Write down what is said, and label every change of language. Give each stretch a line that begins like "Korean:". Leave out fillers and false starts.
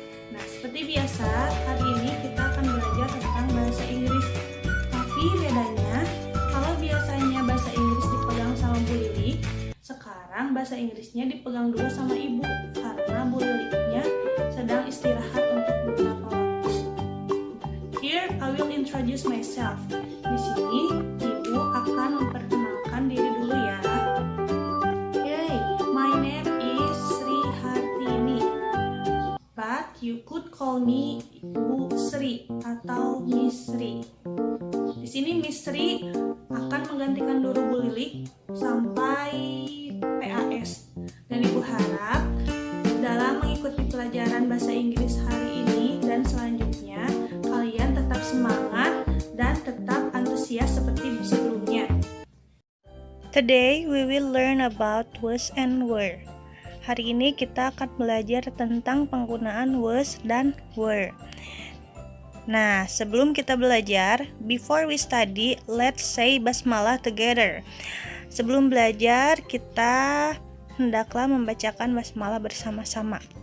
Indonesian: Nah, seperti biasa, hari ini kita akan belajar tentang bahasa Inggris. Tapi bedanya, kalau biasanya bahasa Inggris dipegang sama Bu Lili, sekarang bahasa Inggrisnya dipegang dulu sama Ibu karena Bu Lilinya sedang istirahat untuk beberapa waktu.
English: Here, I will introduce myself.
Indonesian: Di sini, Ibu akan memperkenalkan diri dulu ya.
English: Hey, my name is Sri Hartini, but you could call me Bu Sri
Indonesian: atau
English: Miss Sri.
Indonesian: Di sini Miss Sri akan menggantikan dulu Bu Lili sampai PAS. Dan Ibu harap dalam mengikuti pelajaran bahasa Inggris hari ini dan selanjutnya, kalian tetap semangat dan tetap antusias seperti sebelumnya.
English: Today we will learn about was and were.
Indonesian: Hari ini kita akan belajar tentang penggunaan was dan were. Nah, sebelum kita belajar,
English: before we study, let's say basmalah together.
Indonesian: Sebelum belajar, kita hendaklah membacakan basmalah bersama-sama.